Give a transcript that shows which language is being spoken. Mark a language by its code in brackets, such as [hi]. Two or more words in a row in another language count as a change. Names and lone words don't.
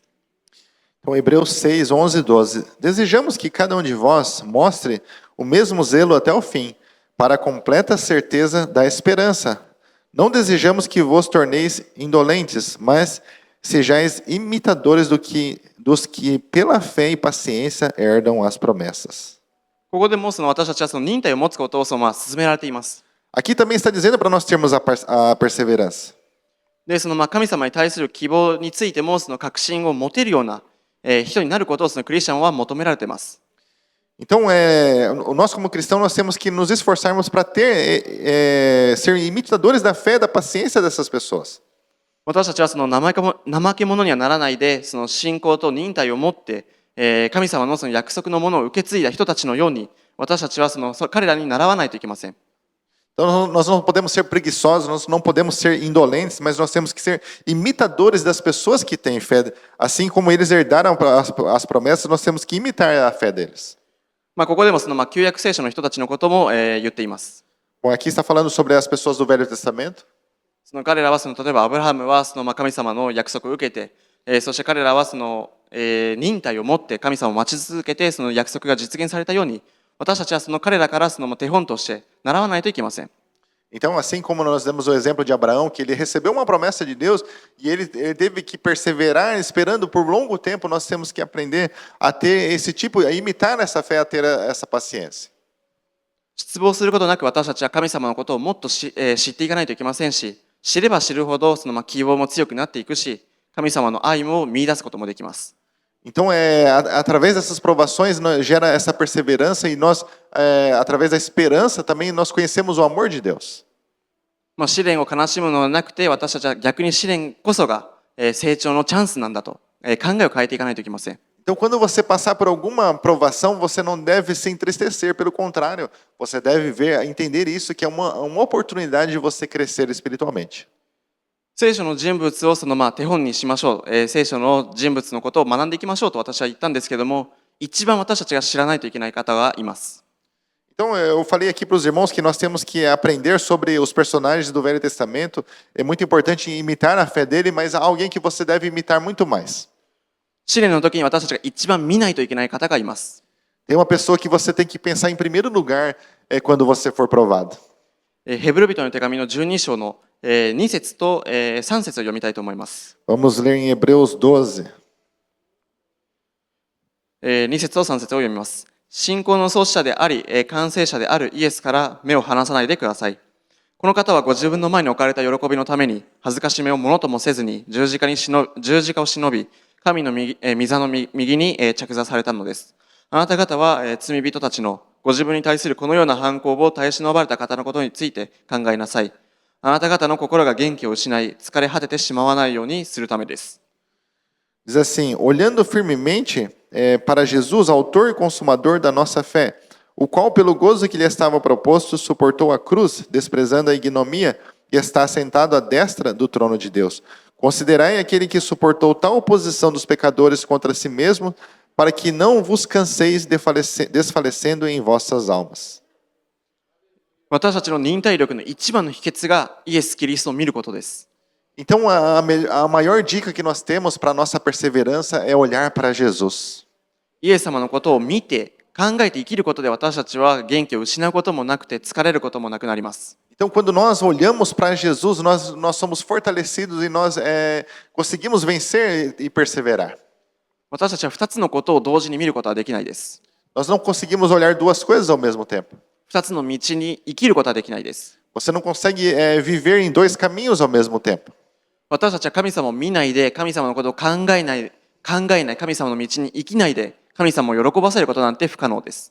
[pt] Então, Hebreus 6, 11 e 12. Desejamos que cada de vós mostre o mesmo zelo até o fim, para a completa certeza da esperança. Não desejamos que vos torneis indolentes, mas sejais imitadores dos que pela fé e paciência herdam as promessas. [ja] ここでも私たちは忍耐を持つことを勧められています。 [pt] Aqui também está dizendo para nós termos a perseverança. [ja] で、神様に対する希望についても確信を持てるような人になることをクリスチャンは求められています。 [pt] Então, nós como cristãos, nós temos que nos esforçarmos para ser imitadores da fé, da paciência dessas pessoas. [ja] 私たちは怠け者にはならないで、信仰と忍耐を持って、神様の約束のものを受け継いだ人たちのように、私たちは彼らに習わないといけません。 [pt] Então, nós não podemos ser preguiçosos, nós não podemos ser indolentes, mas nós temos que ser imitadores das pessoas que têm fé. Assim como eles herdaram as promessas, nós temos que imitar a fé deles. [ja] ここでも旧約聖書の人たちのことも言っています。 [pt] Bom, aqui está falando sobre as pessoas do Velho Testamento. [ja] 彼らは例えばアブラハムは神様の約束を受けて、そして彼らは忍耐を持って神様を待ち続けて約束が実現されたように、私たちは彼らから手本として習わないといけません。 [pt] Então, assim como nós demos o exemplo de Abraão, que ele recebeu uma promessa de Deus e ele teve que perseverar esperando por longo tempo, nós temos que aprender a ter esse tipo, a imitar essa fé, a ter essa paciência. [ja] 失望することなく私たちは神様のことをもっと知っていかないといけませんし、知れば知るほど希望も強くなっていくし、神様の愛を見出すこともできます。 [pt] Então, através dessas provações, gera essa perseverança e nós, através da esperança, também nós conhecemos o amor de Deus. [ja] 試練を悲しむのではなくて、私たちは逆に試練こそが成長のチャンスなんだと考えを変えていかないといけません。 [pt] Então, quando você passar por alguma provação, você não deve se entristecer, pelo contrário, você deve entender isso, que é uma oportunidade de você crescer espiritualmente. [ja] 聖書の人物を手本にしましょう、聖書の人物のことを学んでいきましょうと私は言ったんですけども、一番私たちが知らないといけない方がいます。 [pt] Então, eu falei aqui para os irmãos que nós temos que aprender sobre os personagens do Velho Testamento. É muito importante imitar a fé dele, mas há alguém que você deve imitar muito mais. [ja] 試練の時に私たちが一番見ないといけない方がいます。 [pt] Tem uma pessoa que você tem que pensar em primeiro lugar quando você for provado. [ja] ヘブル人の手紙の12章の2節と3節を読みたいと思います。 [pt] Vamos ler em Hebreus 12. [ja] 2 節と3節を読みます。信仰の創始者であり、完成者であるイエスから目を離さないでください。この方はご自分の前に置かれた喜びのために、恥ずかしめをものともせずに十字架を忍び、神の御座の右に着座されたのです。あなた方は罪人たちのご自分に対するこのような反抗を耐え忍ばれた方のことについて考えなさい。あなた方の心が元気を失い、疲れ果ててしまわないようにするためです。 [pt] Diz assim: olhando firmemente para Jesus, autor e consumador da nossa fé, o qual, pelo gozo que lhe estava proposto, suportou a cruz, desprezando a ignomia, e está sentado à destra do trono de Deus. Considerai aquele que suportou tal oposição dos pecadores contra si mesmo, para que não vos canseis desfalecendo em vossas almas. [ja] 私たちの忍耐力の一番の秘訣がイエス・キリストを見ることです。 [pt] Então, a maior dica que nós temos para a nossa perseverança é olhar para Jesus. [ja] イエス様のことを見て考えて生きることで私たちは元気を失うこともなくて疲れることもなくなります。 [pt] Então, quando nós olhamos para Jesus, nós somos fortalecidos e nós conseguimos vencer e perseverar. [ja] 私たちは2つのことを同時に見ることはできないです。 [pt] Nós não conseguimos olhar duas coisas ao mesmo tempo. [ja] 2 つの道に生きることはできないです。 [pt] Você não consegue viver em dois caminhos ao mesmo tempo. [ja] 私たちは神様を見ないで、神様のことを考えない、神様の道に生きないで、神様を喜ばせることなんて不可能です。